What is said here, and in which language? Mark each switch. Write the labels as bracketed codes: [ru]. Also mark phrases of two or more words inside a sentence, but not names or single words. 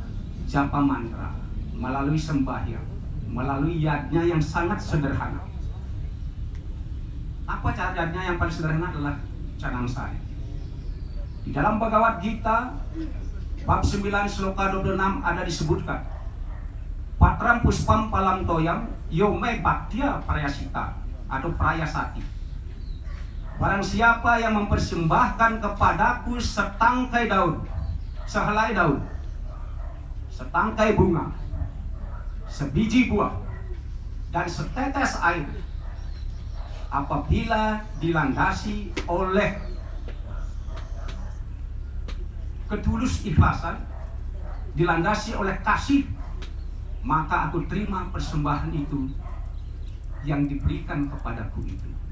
[id] Japa mantra, melalui sembahyang, melalui yadnya yang sangat sederhana. Apa caranya yang paling sederhana adalah Canangsari. Di dalam Bhagavad Gita bab 9 sloka 26 ada disebutkan, [sa] Patram puspam palam toyam yome bhaktya prayasita atau prayasati. [id] Barang siapa yang mempersembahkan kepadaku setangkai daun, sehelai daun, setangkai bunga, sebiji buah, dan setetes air, apabila dilandasi oleh ketulus ikhlasan, dilandasi oleh kasih, maka aku terima persembahan itu yang diberikan kepadaku itu.